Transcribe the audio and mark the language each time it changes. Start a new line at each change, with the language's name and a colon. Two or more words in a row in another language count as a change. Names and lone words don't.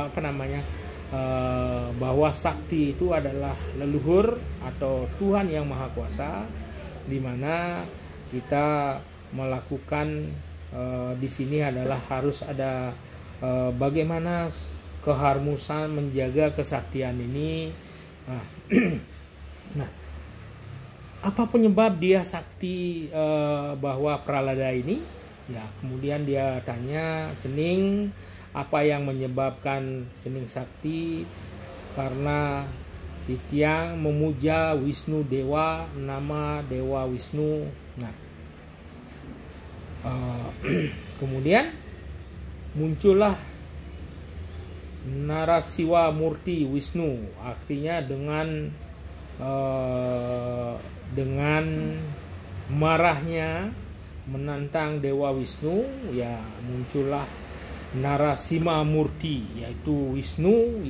Indonesian: bahwa sakti itu adalah leluhur atau Tuhan yang Maha Kuasa, di mana kita melakukan di sini adalah harus ada bagaimana keharmonisan menjaga kesaktian ini. Nah, apa penyebab dia sakti bahwa Prahlada ini? Ya, kemudian dia tanya, cening, apa yang menyebabkan cening sakti? Karena Titiang memuja Wisnu Dewa, nama Dewa Wisnu. Nah, kemudian muncullah Narasiwa Murti Wisnu, artinya dengan marahnya menantang Dewa Wisnu, ya, muncullah Narasima Murti, yaitu Wisnu